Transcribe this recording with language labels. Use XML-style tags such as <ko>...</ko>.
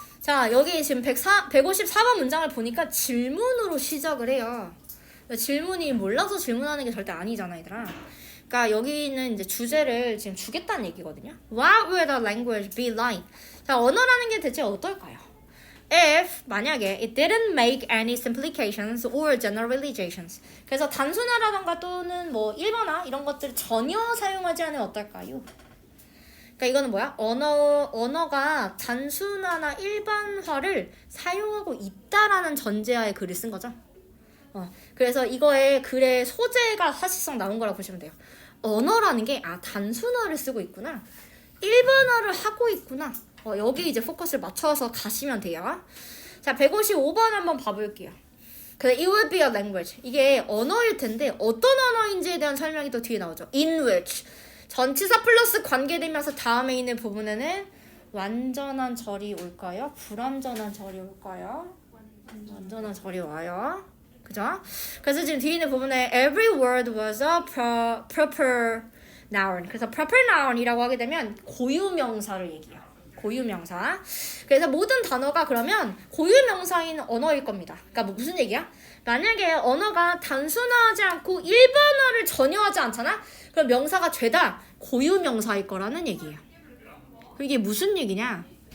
<ko>자, 여기 지금 154번 문장을 보니까 질문으로 시작을 해요. 질문이 몰라서 질문하는 게 절대 아니잖아, 얘들아. 그러니까 여기는 이제 주제를 지금 주겠다는 얘기거든요.</ko> <en>What will the language be like?</en> <ko>자, 언어라는 게 대체 어떨까요?</ko> <en>If</en> <ko>만약에</ko> <en>it didn't make any simplifications or generalizations.</en> <ko>그래서 단순화라던가 또는 뭐 일반화 이런 것들 전혀 사용하지 않으면 어떨까요? 그러니까 이거는 뭐야? 언어가 단순화나 일반화를 사용하고 있다라는 전제하에 글을 쓴 거죠. 그래서 이거의 글의 소재가 사실상 나온 거라고 보시면 돼요. 언어라는 게 단순화를 쓰고 있구나. 일반화를 하고 있구나. 여기 이제 포커스를 맞춰서 가시면 돼요. 자, 155번 한번 봐볼게요.</ko> <en>It will be a language.</en> <ko>이게 언어일 텐데 어떤 언어인지에 대한 설명이 또 뒤에 나오죠.</ko> <en>In which.</en> <ko>전치사 플러스 관계되면서 다음에 있는 부분에는 완전한 절이 올까요? 불완전한 절이 올까요? 완전한 절이 와요. 그죠? 그래서 지금 뒤에 있는 부분에</ko> <en>every word was a proper noun.</en> <ko>그래서 proper noun이라고 하게 되면 고유명사를 얘기해요. 고유명사. 그래서 모든 단어가 그러면 고유명사인 언어일 겁니다. 그러니까 뭐 무슨 얘기야? 만약에 언어가 단순화하지 않고 일반화를 전혀 하지 않잖아? 그럼 명사가 죄다 고유명사일 거라는 얘기예요. 이게 무슨 얘기냐?</ko>